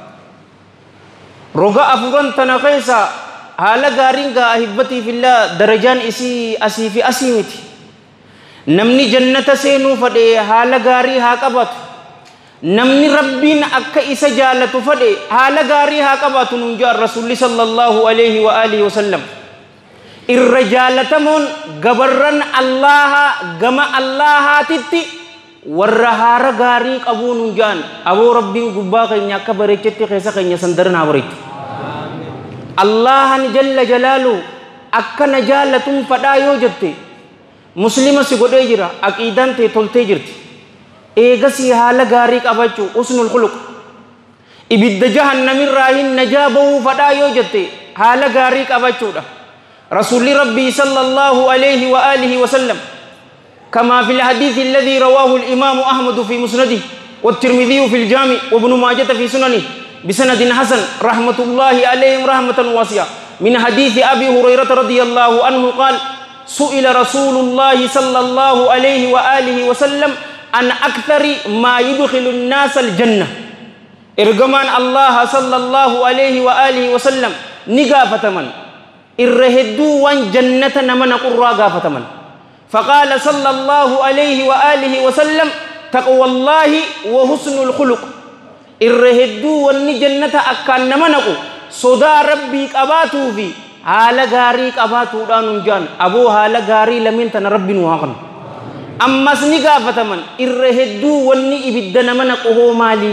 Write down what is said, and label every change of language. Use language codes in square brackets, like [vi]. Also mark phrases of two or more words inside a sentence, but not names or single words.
[om] Roga afuran tana keessa haala gaariin gaa ahibbatii fillah darajaan isii asii fi asii miti. Namni jannata seenuu fadhe haala gaarii haa qabatu. Namni rabbiin akka isa jaalatu fadhe haala gaarii haa qabatu nuun jaa Rasuulli [ar] صلى الله عليه وآله وسلم. [om] Irra jaalatamuun gabarran Allaha gama Allahaatitti warra haara gaarii qabuun nuun jaan. Aboo rabbiin gubbaa keenya akka bareechetti keessa keenya sandaran haa bareechu. Allahan jalla jalaalu akka na jaalatuun fadhaa yoo jette muslima si godhee jira, aqiidaan ta'e toltee jirti. Eegasii haala gaarii qabachuu [ar] حسن الخلق. [om] Ibidda jahannamirraa hin najaa bahuu fadhaa yoo jette haala gaarii qabachuudha. Rasulli Rabbi [ar] صلى الله عليه وآله وسلم كما في الحديث الذي رواه الإمام أحمد في مسنده والترمذي في الجامع وابن ماجه في سننه بسند حسن رحمة الله عليهم رحمة واسعة من حديث أبي هريرة رضي الله عنه قال سئل رسول الله صلى الله عليه وآله وسلم عن أكثر ما يدخل الناس الجنة. [om] Ergaman Allah [ar] صلى الله عليه وآله وسلم [om] ni gaafataman irra hedduu waan jannata nama naqurraa gaafataman. [ar] فقال صلى الله عليه وآله وسلم تقوى الله وحسن الخلق. [om] Irra hedduu wanni jannata akkaan nama naqu sodaa rabbii qabaatuu fi haala gaarii qabaatuudhaan nun jaan. Aboo haala gaarii lameen tana rabbi nu haa kennu. Ammas ni gaafataman irra hedduu wanni ibidda nama naqu hoo maalii?